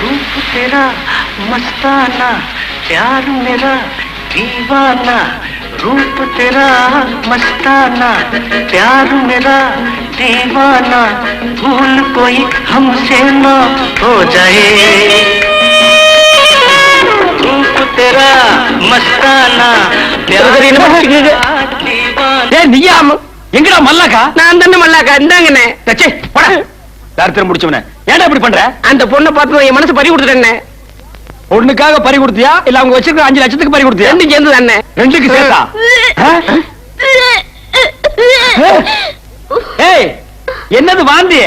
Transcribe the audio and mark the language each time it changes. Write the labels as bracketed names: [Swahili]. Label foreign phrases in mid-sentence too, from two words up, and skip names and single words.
[Hindi] तेरा मस्ताना प्यार मेरा दीवाना रूप तेरा मस्ताना प्यार मेरा दीवाना भूल कोई हमसे ना हो जाए रूप तेरा मस्ताना प्यार मेरा दीवाना [Tamil] நீயா எங்கடா மல்லாக்கா? நான் தானே மல்லாக்கா, இந்தாங்கண்ணே. தச்சே போடா. தார்த்தரம் முடிச்சவனே ஏன்டா இப்படி பண்ற? அந்த பொண்ணை பார்த்து என் மனசு பறி கொடுத்துட்டேன். பொண்ணுக்காக பறி கொடுத்தியா இல்ல அவங்க வச்சிருக்க 5 லட்சத்துக்கு பறி கொடுத்தியா? ரெண்டும் சேர்ந்து தானே. ரெண்டுக்கு சேர்த்தா? ஏய் என்னது வாந்தி?